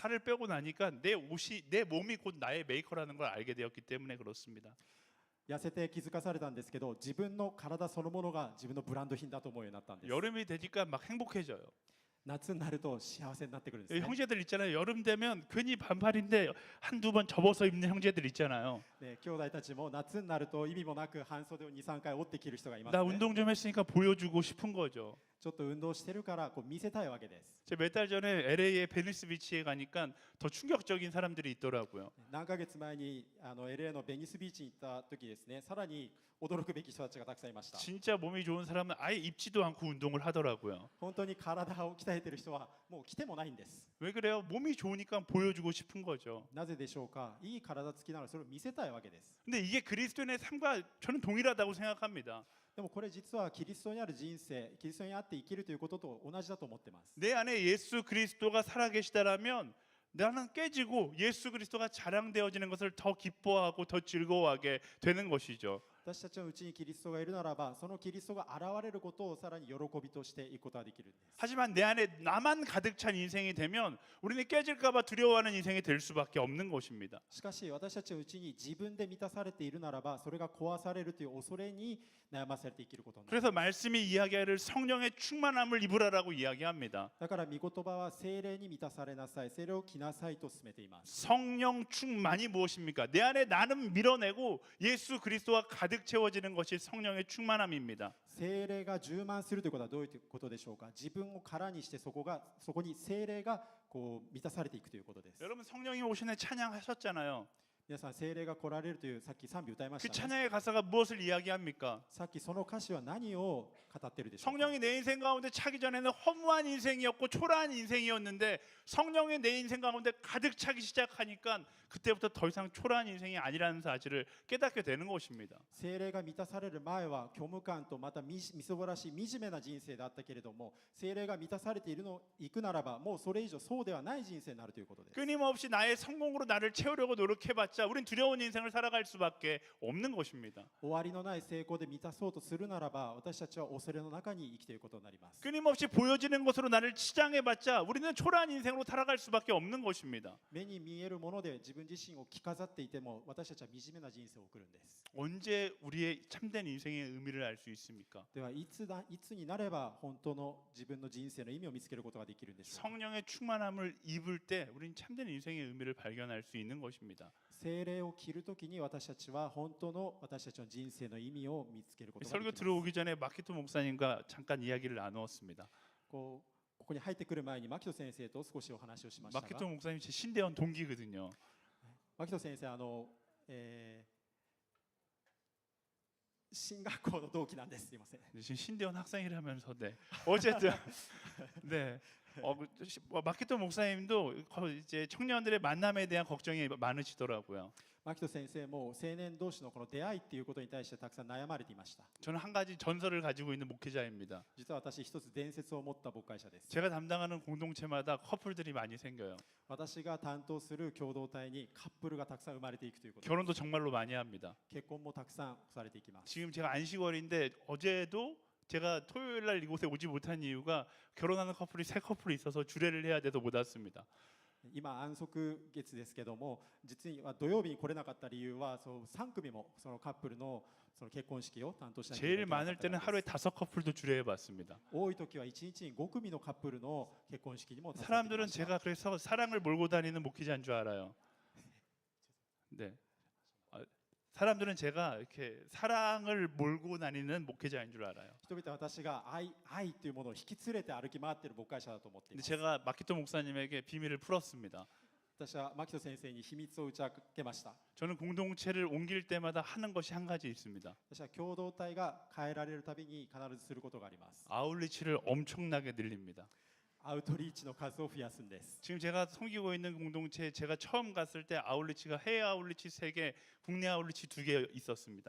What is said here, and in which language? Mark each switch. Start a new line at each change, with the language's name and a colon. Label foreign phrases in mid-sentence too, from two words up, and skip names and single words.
Korean: 살을 빼고 나니까 내 몸이 곧 나의 메이커라는 걸 알게 되었기 때문에 그렇습니다.
Japanese: 痩せて気づかされたんですけど、自分の体そのものが自分のブランド品だと思うようになったんです。
Korean: 여름이 되니까 막 행복해져요.
Japanese: 夏になると幸せになってくるんですね。
Korean: 형제들 있잖아요. 여름 되면 괜히 반팔인데 한두 번 접어서 입는 형제들 있잖아요.
Japanese: ね、兄弟たちも夏になると意味もなく半袖を2、3回折って着る人がいます
Korean: 나
Japanese: ね。
Korean: 운동 좀 했으니까 보여주고 싶은 거죠.
Japanese: ちょっと運動してるからこう見せたいわけです。
Korean: 제가 몇 달 전에 LA의 베니스 비치에 가니까 더 충격적인 사람들이 있더라고요.
Japanese: 何ヶ月前にLA のベニスビーチに行った時ですね、さらに驚くべき人たちがたくさんいました。
Korean: 진짜 몸이 좋은 사람은 아예 입지도 않고 운동을 하더라고요.
Japanese: 本当に体を鍛えてる人はもう来てもないんです。
Korean: 왜 그래요? 몸이 좋으니까 보여주고 싶은 거죠.
Japanese: なぜでしょうか。いい体つきならそれを見せたいわけです。
Korean: 근데 이게 그리스도인의 삶과 저는 동일하다고 생각합니다.
Japanese: でもこれ実はキリストにある人生、キリストにあって生きるということと同じだと思ってます。
Korean: 내 안에 예수 그리스도가 살아계시다라면 나는 깨지고 예수 그리스도가 자랑되어지는 것을 더 기뻐하고 더 즐거워하게 되는 것이죠.
Japanese: 私たちのうちにキリストがいるならば、そのキリストが現れることをさらに喜びとしていくことができるんです。
Korean: 하지만 내 안에 나만 가득 찬 인생이 되면 우리는 깨질까봐 두려워하는 인생이 될 수밖에 없는 것입니다.
Japanese: しかし私たちのうちに自分で満たされているならば、それが壊されるという恐れに悩まされて生きることになる。
Korean: 그래서 말씀이 이야기하를 성령의 충만함을 입으라라고 이야기합니다.
Japanese: だから御言葉は聖霊に満たされなさい、聖霊を着なさいと進めています。
Korean: 성령 충만이 무엇입니까? 내 안에 나는 밀어내고 예수 그리스도와 가득 채워지는 것이 성령의 충만함입니다.
Japanese: 聖霊が充満するということはどういうことでしょうか。自分を空にしてそこに聖霊がこう満たされていくということです。
Korean: 여러분 성령이 오시네 찬양하셨잖아요.
Japanese: 皆さん聖霊が来られるというさっき賛美歌いま
Korean: 그
Japanese: したね。
Korean: 찬양의 가사가 무엇을 이야기합니까?
Japanese: さっきその歌詞は何を語ってるでしょうか。
Korean: 성령이 내 인생 가운데 차기 전에는 허무한 인생이었고 초라한 인생이었는데 성령이 내 인생 가운데 가득 차기 시작하니까 그때부터 더 이상 초라한 인생이 아니라는 사실을 깨닫게 되는 것입니다.
Japanese: 聖霊が満たされる前は虚無感とまたみそぼらしい惨めな人生だったけれども、聖霊が満たされていくならばもうそれ以上そうではない人生になるということです。
Korean: 끊임없이 나의 성공으로 나를 채우려고 노력해봤자 우린 두려운 인생을 살아갈 수밖에 없는 것입니다.
Japanese: 終わりのない成功で満たそうとするならば、私たちは恐れの中に生きていることになります。
Korean: 끊임없이 보여지는 것으로 나를 치장해봤자 우리는 초라한 인생으로 살아갈 수밖에 없는 것입니다.
Japanese: 目に見えるもので自分自身を着飾っていても私たちは惨めな人生を送るんです。
Korean: 언제 우리의 참된 인생의 의미를 알 수 있습니까?
Japanese: ではいつになれば本当の自分の人生の意味を見つけることができるんでしょうか。
Korean: 성령의 충만함을 입을 때 우리는 참된 인생의 의미를 발견할 수 있는 것입니다.
Japanese: 聖霊を着るときに私たちは本当の私たちの人生の意味を見つけることができ
Korean: 설교
Japanese: ます。
Korean: 들어오기 전에 마키토 목사님과 잠깐 이야기를 나누었습니다.
Japanese: ここに入ってくる前に牧人先生と少しお話をしましたが、
Korean: 마키토 목사님 제 신대원 동기거든요.
Japanese: 牧人先生進学校の同期なんです。すいません。
Korean: 지금 신대원 학생이라면서 네. 어쨌든 네. 마키토 목사님도 이제 청년들의 만남에 대한 걱정이 많으시더라고요.
Japanese: 牧人先生も青年同士のこの出会いっていうことに対してたくさん悩まれていました。
Korean: 저는 한 가지 전설을 가지고 있는 목회자입니다.
Japanese: 実は私一つ伝説を持った牧会者です。
Korean: 제가 담당하는 공동체마다 커플들이 많이 생겨요.
Japanese: 私が担当する共同体にカップルがたくさん生まれていくということです。
Korean: 결혼도 정말로 많이 합니다.
Japanese: 結婚もたくさんされていきます。
Korean: 지금 제가 안식월인데 어제도 제가 토요일 날 이곳에 오지 못한 이유가 결혼하는 커플이 3커플이 있어서 주례를 해야 돼서 못 왔습니다.
Japanese: 今安息月ですけども、実に土曜日に来れなかった理由はそう3組もそのカップルのその結婚式を担当しなきゃいけ
Korean: 제일
Japanese: なか
Korean: 많을
Japanese: ったから
Korean: 때는
Japanese: です。
Korean: 하루에 5커플도 주례해 봤습니다.
Japanese: 多い時は1日に5組のカップルの結婚式にも
Korean: 사람들은 제가 그래서 사랑을 몰고 다니는 목회자인 줄 알아요. 네. 사람들은 제가 이렇게 사랑을 몰고 다니는 목회자인 줄 알아요.
Japanese: 人々は私が愛というものを引き連れて歩き回っている牧会者だと思ってい
Korean: 근데
Japanese: ます。
Korean: 제가 마키토 목사님에게 비밀을 풀었습니다.
Japanese: 私は牧人先生に秘密を打ち明けました。
Korean: 저는 공동체를 옮길 때마다 하는 것이 한 가지 있습니다.
Japanese: 私は共同体が変えられるたびに必ずすることがあります。
Korean: 아울리치를 엄청나게 늘립니다.
Japanese: アウトリーチの数を増やすんです。
Korean: 지금 제가 섬기고 있는 공동체에 제가 처음 갔을 때 아울리치가 해외 아울리치 3개, 국내 아울리치 2개 있었습니다.